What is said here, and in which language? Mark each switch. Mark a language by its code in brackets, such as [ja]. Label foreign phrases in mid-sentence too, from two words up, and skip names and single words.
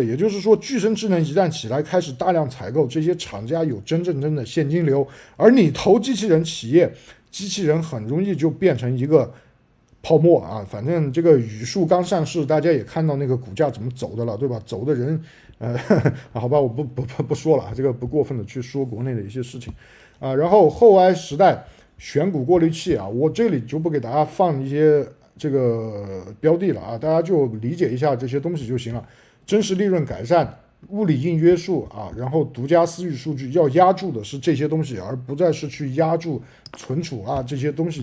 [zh] 也就是說，具身智能一旦起来開始大量採購，這些廠家有真的現金流，而你投機器人企業，機器人很容易就變成一個泡沫啊。反正這個宇樹剛上市，大家也看到那個股價怎麼走的了，对吧？走的人好吧，我不說了，這個不過分的去說國內的一些事情啊。然後后 AI 時代選股過濾器啊，我這裡就不給大家放一些這個標的了啊，大家就理解一下這些東西就行了。真實利潤改善、物理硬約束啊，然後獨家私域數據，要壓住的是這些東西，而不再是去壓住存儲啊這些東西。